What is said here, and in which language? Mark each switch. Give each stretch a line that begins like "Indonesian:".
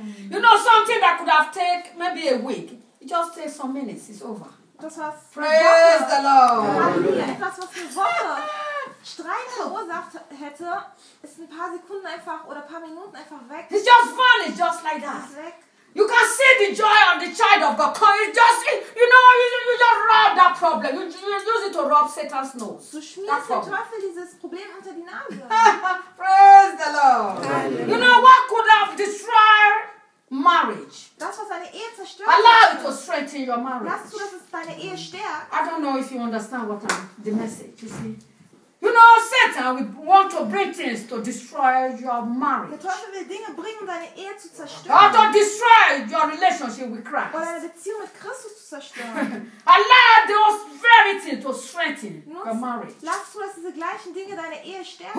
English: You know, something that could have taken maybe a week. It just takes some minutes. It's over.
German: Das war's.
English: Praise the Lord.
German: Halleluja. Etwas, was eine Woche Streit verursacht hätte, ist ein paar Sekunden einfach oder ein paar Minuten einfach weg.
English: It's just fun. It's just like that. You can see the joy of the child of God. You just, you know, you just rub that problem. You use it to rub Satan's nose.
German: Du schmierst der Teufel dieses Problem unter die Nase.
English: Praise the Lord. You know what could have destroyed marriage?
German: Das, was deine Ehe zerstört.
English: Allow it to strengthen your marriage.
German: Lass zu, dass es deine Ehe stärkt.
English: I don't know if you understand what the message. You see. You know, Satan, we want to bring things to destroy your marriage.
German: Der Teufel will Dinge bringen, um deine Ehe zu zerstören.
English: Or to destroy your relationship with Christ.
German: Oder deine Beziehung mit Christus zu zerstören.
English: Allow those very things to strengthen your marriage.
German: Lass zu, dass diese gleichen Dinge deine Ehe stärken.